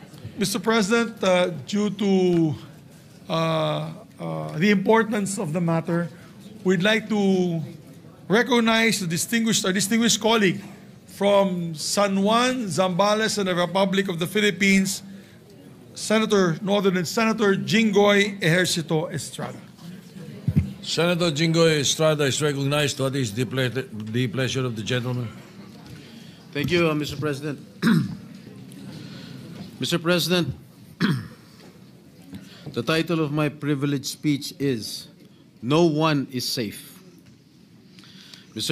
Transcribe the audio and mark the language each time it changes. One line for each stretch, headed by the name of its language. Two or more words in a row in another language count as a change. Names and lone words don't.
English: Mr. President, due to the importance of the matter, we'd like to recognize our distinguished colleague from San Juan, Zambales, and the Republic of the Philippines, Northern Senator Jinggoy Ejercito Estrada. Senator Jinggoy Estrada is recognized. What is the pleasure of the gentleman? Thank you, Mr. President. Mr. President, the title of my privileged speech is "No One is Safe." Mr.